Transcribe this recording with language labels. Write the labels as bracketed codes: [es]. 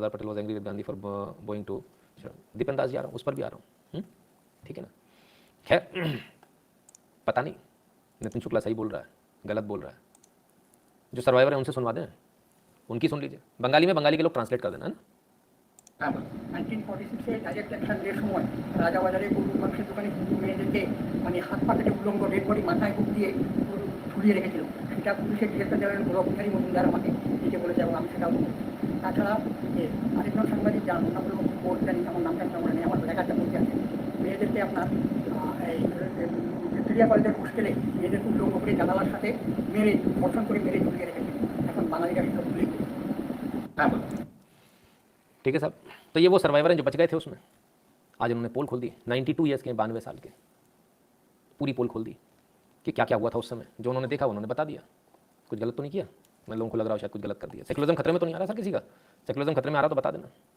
[en] Sardar Patel was angry with Gandhi for going to [hi] Dipen Das ji आ रहा हूँ, उस पर भी आ रहा हूँ, ठीक है ना। खैर, पता नहीं नितिन शुक्ला सही बोल रहा है, गलत बोल रहा है। जो सर्वाइवर है उनसे सुनवा दें, उनकी सुन लीजिए। बंगाली में बंगाली के लोग ट्रांसलेट कर देना, है ना। [bn] 1946 ডাইরেক্ট অ্যাকশন ডের সময় রাজাবাজারে গরু মাংসের দোকানে হিন্দু মেয়েদেরকে মানে হাত পা কেটে উলঙ্গ ডেড বডি মাথায় বুক দিয়ে ঝুলিয়ে রেখেছিল। সেটা পুলিশের ডিরেক্টর জেনারেল গৌরববিহারী মজুমদার আমাকে নিজে বলেছে এবং আমি সেটাও বলি। তাছাড়া আরেকজন সাংবাদিক যার নাম হলো বোর্ড জানি, আমার নামটা মনে নেই, আমার লেখাটা বলতে আছে, মেয়েদেরকে আপনার এই ভিক্টোরিয়া কলেজের হোস্টেলে মেয়েদেরকে উলঙ্গ করে জানালার সাথে মেরে ধর্ষণ করে মেরে ঝুলিয়ে রেখেছিল। এখন বাঙালিরা সেটা ভুলে গেছে। হ্যাঁ, [hi] ठीक है साहब। तो ये वो सर्वाइवर हैं जो बच गए थे उसमें। आज उन्होंने पोल खोल दी, 92 ईयर्स के, 92 साल के, पूरी पोल खोल दी कि क्या क्या हुआ था उस समय। जो उन्होंने देखा उन्होंने बता दिया। कुछ गलत तो नहीं किया। मैं लोगों को लग रहा है शायद कुछ गलत कर दिया। सेकुलरिज्म खतरे में तो नहीं आ रहा सर किसी का? सेकुलरिज्म खतरे में आ रहा तो बता देना।